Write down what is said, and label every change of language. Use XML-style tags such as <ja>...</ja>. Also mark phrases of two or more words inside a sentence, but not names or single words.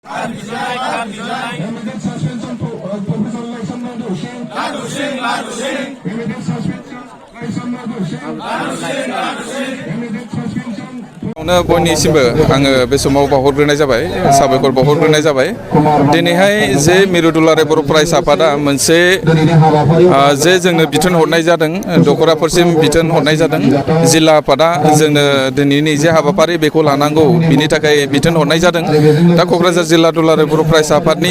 <en>Immediate suspension to Professor Laisam Hussain. Immediate suspension Laisam Hussain. Immediate suspension.</en> <brx>बयनिसिमबो आङो बे समाव बावहरग्रोनाय जाबाय साबायखर बावहरग्रोनाय जाबाय दिनैहाय जे मिरु दुलाराय बर' फरायसा आफादा मोनसे जे जोंनो बिथोन हरनाय जादों दखराफोरसिम बिथोन हरनाय जादों जिल्ला आफादा जोंनो दिनैनि जे हाबाफारि बेखौ लानांगौ बिनि थाखाय बिथोन हरनाय जादों दा क'क्राझार जिल्ला दुलाराय बर' फरायसा आफादनि</brx>